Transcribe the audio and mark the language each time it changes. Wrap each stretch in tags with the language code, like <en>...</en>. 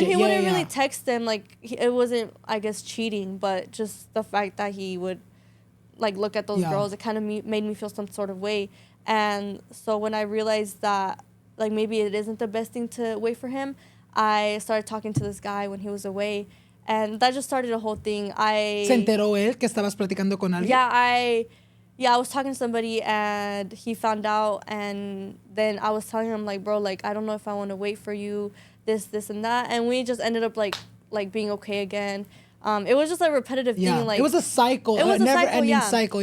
<en>And he wouldn't really text them. Like, it wasn't, I guess, cheating. But just the fact that he would, like, look at those girls, it kind of made me feel some sort of way. And so when I realized that, like, maybe it isn't the best thing to wait for him, I started talking to this guy when he was away. And that just started a whole thing.</en> <es>¿Se enteró él que estabas platicando con alguien?</es> <en>Yeah, I was talking to somebody and he found out, and then I was telling him like, bro, like I don't know if I want to wait for you, this and that, and we just ended up like being okay again. It was just a repetitive thing. Like it was a cycle. It was a never-ending cycle.</en>